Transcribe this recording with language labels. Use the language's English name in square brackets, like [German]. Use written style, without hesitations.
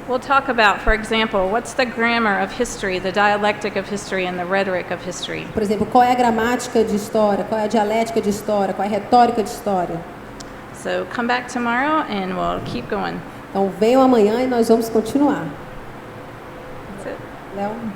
[English] We'll talk about, for example, what's the grammar of history, the dialectic of history, and the rhetoric of history. [Portuguese] Por exemplo, qual é a gramática de história, qual é a dialética de história, qual é a retórica de história. [English] So come back tomorrow and we'll keep going. [Portuguese] Então, venham amanhã e nós vamos continuar. [English] That's it. Léo?